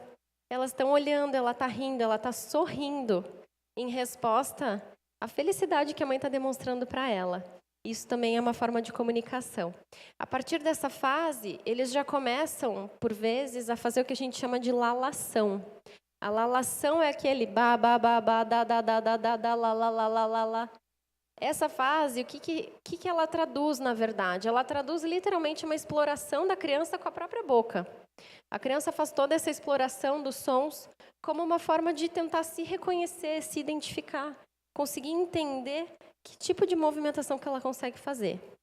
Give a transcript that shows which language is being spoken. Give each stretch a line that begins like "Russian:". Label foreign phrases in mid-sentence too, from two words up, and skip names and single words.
Portuguese: Elas estão olhando, ela está rindo, ela está sorrindo em resposta à felicidade que a mãe está demonstrando para ela. Isso também é uma forma de comunicação. A partir dessa fase, eles já começam, por vezes, a fazer o que a gente chama de lalação. A lalação é aquele ba, ba, ba, ba, da, da, da, da, da, da, la, la, la, la, la, la. Essa fase, o que ela traduz, na verdade? Ela traduz literalmente uma exploração da criança com a própria boca. A criança faz toda essa exploração dos sons como uma forma de tentar se reconhecer, se identificar, conseguir entender que tipo de movimentação que ela consegue fazer.